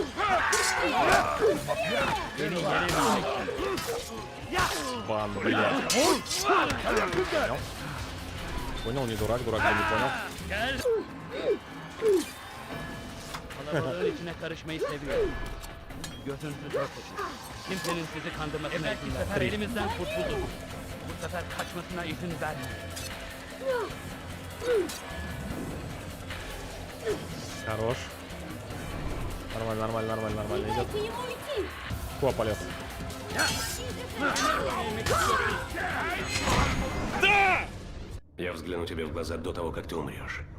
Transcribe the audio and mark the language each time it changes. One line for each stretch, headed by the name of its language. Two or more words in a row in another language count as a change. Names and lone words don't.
Turkish: Beni yenemeyeceksin.
Russian: Бан, блядь. Понял? Понял, не дурак, дурак не понял.
Turkish: Gel. Kalabalığın içine karışmayı seviyorum. Gözünüzü dört açın. Kimsenin sizi kandırmasına izin vermeyin. Bu sefer elimizden kurtulduk. Bu sefer kaçmasına izin vermeyin.
Russian: Хорош. Нормально, нормально, нормально, нормально идет. Куда полез? Я взгляну тебе в глаза до того, как ты умрешь.